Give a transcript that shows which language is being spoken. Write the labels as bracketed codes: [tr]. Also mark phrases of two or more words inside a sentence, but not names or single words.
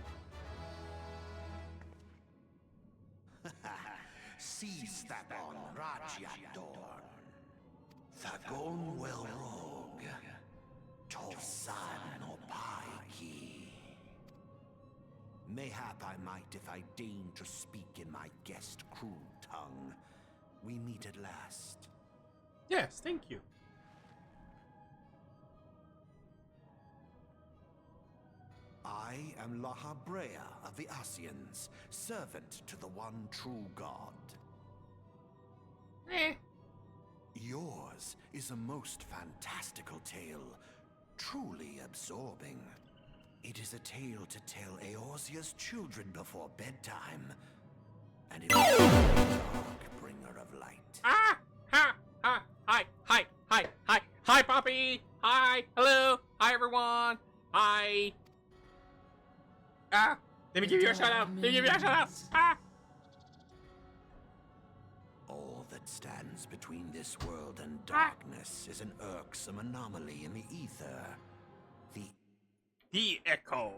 [en] Seastabon Rajadorn. Thagon Welrog. Tosan Opaiki. Mayhap I might if I deign to speak in my guest crude tongue. We meet at last. Yes, thank you. I am Lahabrea of the Asians, servant to the one true god. Yours is a most fantastical tale, truly absorbing. It is a tale to tell Eorzea's children before bedtime, and it is a dark bringer of light. Ah! Ha! Ha! Hi! Hi! Hi! Hi! Hi, Poppy! Hi! Hello! Hi, everyone! Hi! Ah! Let me give you a shout out! Let me give you a shout out! Ah! All that stands between this world and darkness is an irksome anomaly in the ether. The Echo!